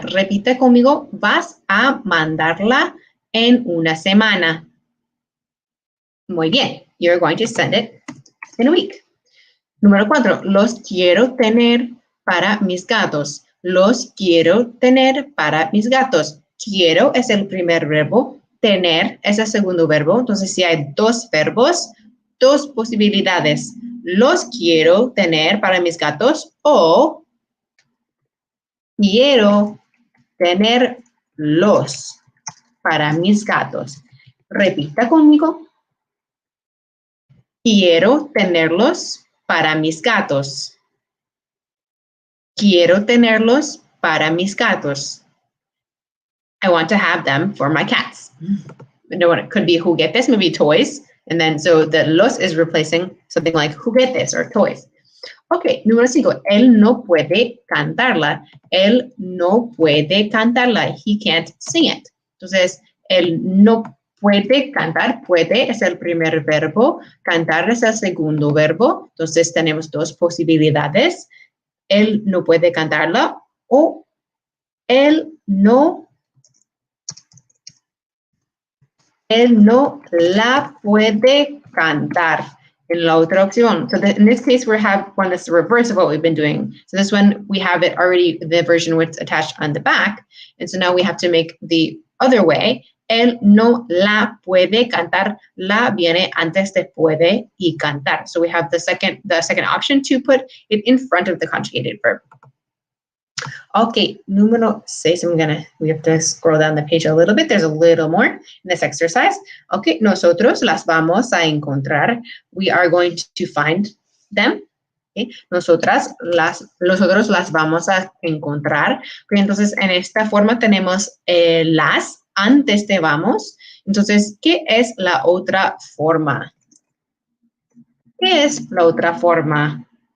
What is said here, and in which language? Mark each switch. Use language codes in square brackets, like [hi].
[es] Repite conmigo, vas a mandarla en una semana. Muy bien. [en] You're going to send it in a week. [es] Número 4. Los quiero tener para mis gatos. Los quiero tener para mis gatos. Quiero es el primer verbo. Tener es el segundo verbo. Entonces, si hay dos verbos, dos posibilidades. Los quiero tener para mis gatos o quiero tenerlos para mis gatos. Repita conmigo. Quiero tenerlos para mis gatos. Quiero tenerlos para mis gatos. [en] I want to have them for my cats. You know what? It could be juguetes, maybe toys. And then, so the los is replacing something like juguetes or toys. [es] Ok, número 5, él no puede cantarla. Él no puede cantarla. [en] He can't sing it. [es] Entonces, él no puede cantar. Puede es el primer verbo. Cantar es el segundo verbo. Entonces, tenemos dos posibilidades. Él no puede cantarla o él no la puede cantar. In la otra opción. [en] So in this case, we have one that's the reverse of what we've been doing. So this one, we have it already, the version where it's attached on the back. And so now we have to make the other way. [es] Él no la puede cantar. La viene antes de puede y cantar. [en] So we have the second option to put it in front of the conjugated verb. Okay, número 6, we have to scroll down the page a little bit. There's a little more in this exercise. [es] Okay, nosotros las vamos a encontrar. [en] We are going to find them. [es] Okay, nosotros las vamos a encontrar. Okay, entonces, en esta forma tenemos las antes de vamos. Entonces, ¿qué es la otra forma? ¿Qué es la otra forma?